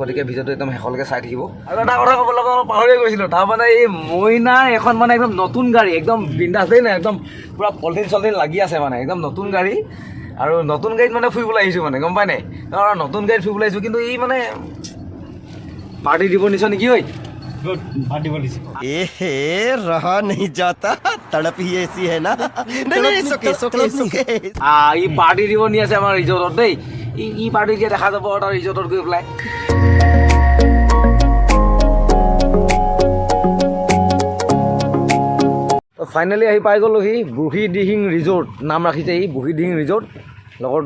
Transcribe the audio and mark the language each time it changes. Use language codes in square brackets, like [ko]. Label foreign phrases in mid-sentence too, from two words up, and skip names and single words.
[as] গতিকে ভিডিঅ'টো একদম শেষলৈকে চাই থাকিব। আৰু এটা কথা ক'বলৈ পাহৰিয়ে গৈছিলোঁ, তাৰমানে এই মইনাৰ এখন মানে একদম নতুন গাড়ী, একদম বিন্দাছ দেই নাই, একদম পূৰা পলিথিন চলিথিন লাগি আছে মানে, একদম নতুন গাড়ী। আৰু নতুন গাড়ীত মানে ফুৰিবলৈ আহিছোঁ মানে, গম পাই নাই? আৰু নতুন গাড়ীত ফুৰিবলৈ আহিছোঁ, কিন্তু ই মানে পাৰ্টি দিব নিছ নেকি? ঐ [hi] रहा नहीं जाता, तड़प ही ऐसी है ना। नहीं सोके [as] ই পাৰ্টি দিব নি আছে আমাৰ ৰিজৰ্টত দেই। ই পাৰ্টি দিয়া দেখা যাব তাৰ ৰিজৰ্টত গৈ পেলাই। ফাইনেলি আহি পাই গ'লোহি বুঢ়ী দিহিং ৰিজৰ্ট, নাম ৰাখিছে ই বুঢ়ী দিহিং ৰিজৰ্ট লগৰটো।